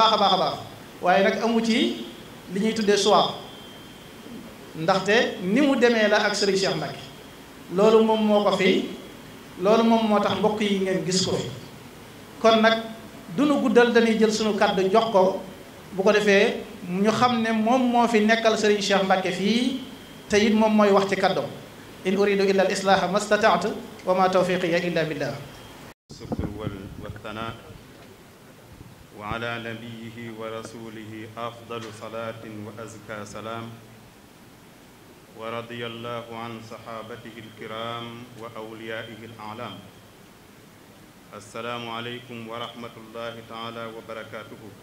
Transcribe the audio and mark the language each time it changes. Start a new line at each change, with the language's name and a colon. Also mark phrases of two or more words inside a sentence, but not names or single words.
Wolof: baax a baax a baax waaye nag amu ci li ñuy tuddee choix ndaxte ni mu demee la ak sëriñ Cheikh Mbacke loolu moom moo ko fi loolu moom moo tax mbokk yi ngeen gis ko fi kon nag du nu guddal dañuy jël sunu kàddu jox ko bu ko defee ñu xam ne moom moo fi nekkal sëriñ Cheikh Mbacke fii te it moom mooy wax ci kàddoom
Arabic: إن أريد إلا الإصلاح ما استطعت وما توفيقي إلا بالله الشكر والثناء وعلى نبيه ورسوله أفضل صلاة وأزكى سلام ورضي الله عن صحابته الكرام وأوليائه الأعلام السلام عليكم ورحمة الله تعالى وبركاته